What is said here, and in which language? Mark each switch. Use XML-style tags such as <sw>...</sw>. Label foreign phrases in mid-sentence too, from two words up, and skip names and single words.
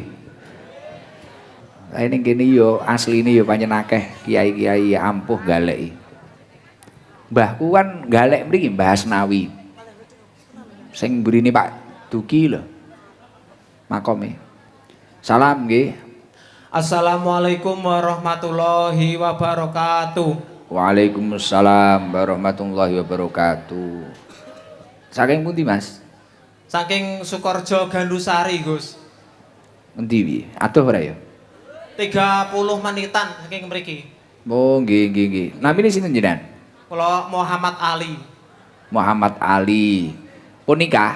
<jv>Lah ning kene yo asline yo pancen akeh kiai-kiai ampuh galeki. Mbahku kan galek mriki Mbah Asnawi. Sing mburine Pak Duki lho. Makome. Salam nggih.</jv> <ar>السلام عليكم ورحمة الله وبركاته. وعليكم السلام ورحمة الله وبركاته.</ar> <jv>Saking pundi, Mas? Saking Sukorejo Gandusari, Gus. Endi piye? Adoh ora ya? 30 menitan saking mriki. Oh, nggih nggih nggih. Namine sinten jenengan? Kula Muhammad Ali. Muhammad Ali. Pun nikah?</jv>